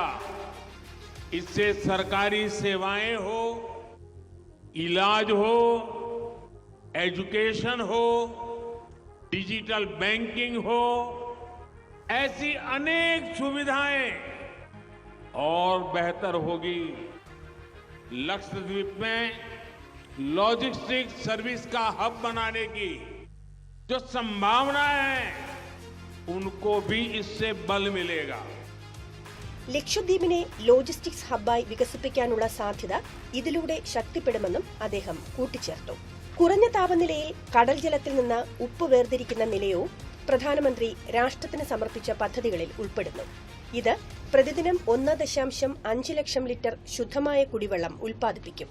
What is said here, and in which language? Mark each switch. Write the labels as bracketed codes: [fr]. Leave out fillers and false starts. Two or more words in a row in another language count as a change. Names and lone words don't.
[hi] इससे सरकारी सेवाएं हो, इलाज हो, एजुकेशन हो, [en] digital banking [hi] हो, ऐसी अनेक सुविधाएं और बेहतर होगी। लक्षद्वीप में [en] logistics service [hi] का हब बनाने की जो संभावना है उनको भी इससे बल मिलेगा। [ml] ലക്ഷദ്വീപിനെ ലോജിസ്റ്റിക്സ് ഹബ്ബായി വികസിപ്പിക്കാനുള്ള സാധ്യത ഇതിലൂടെ ശക്തിപ്പെടുമെന്നും അദ്ദേഹം കൂട്ടിച്ചേർത്തു. കുറഞ്ഞ താപനിലയിൽ കടൽ ജലത്തിൽ നിന്ന് ഉപ്പ് വേർതിരിക്കുന്ന നിലയവും പ്രധാനമന്ത്രി രാഷ്ട്രത്തിന് സമർപ്പിച്ച പദ്ധതികളിൽ ഉൾപ്പെടുന്നു. ഇത് പ്രതിദിനം 1.5 ലക്ഷം ലിറ്റർ ശുദ്ധമായ കുടിവെള്ളം ഉൽപ്പാദിപ്പിക്കും.